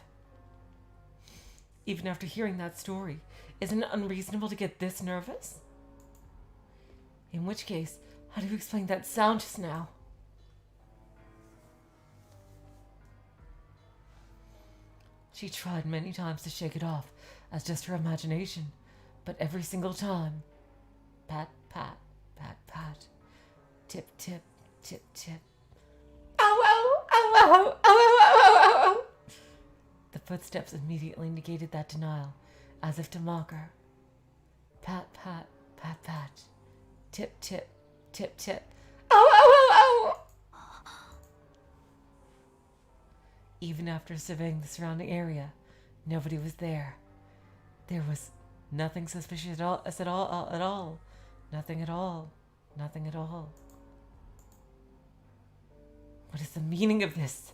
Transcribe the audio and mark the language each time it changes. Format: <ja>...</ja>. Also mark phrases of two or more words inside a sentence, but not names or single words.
<en>Even after hearing that story, isn't it unreasonable to get this nervous? In which case, how do you explain that sound just now? She tried many times to shake it off as just her imagination, but every single time, pat, pat, pat, pat, tip, tip, tip, tip. Ow, ow, ow, ow, ow, ow, ow, ow. The footsteps immediately negated that denial, as if to mock her. Pat, pat, pat, pat, tip, tip, tip, tip. Ow, ow, ow, ow. Even after surveying the surrounding area, nobody was there. There was nothing suspicious at all. Nothing at all. Nothing at all. What is the meaning of this?</en>